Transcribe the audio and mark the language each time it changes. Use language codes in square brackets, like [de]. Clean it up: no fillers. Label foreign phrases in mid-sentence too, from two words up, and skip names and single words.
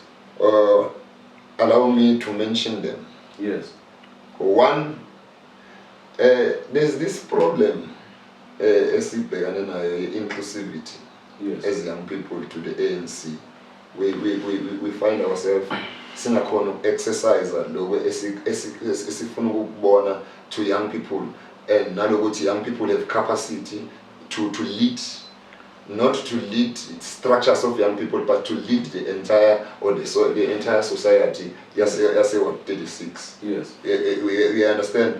[en] Allow me to mention them. Yes. One, there's this problem, inclusivity, yes, as young people to the ANC. We find ourselves [zu] sinakhona exercise esifuna ukubona [en] to young people, and nalokuthi young people have capacity to lead, not to lead structures of young people, but to lead the entire entire society. Yes, what 36. Yes. We understand.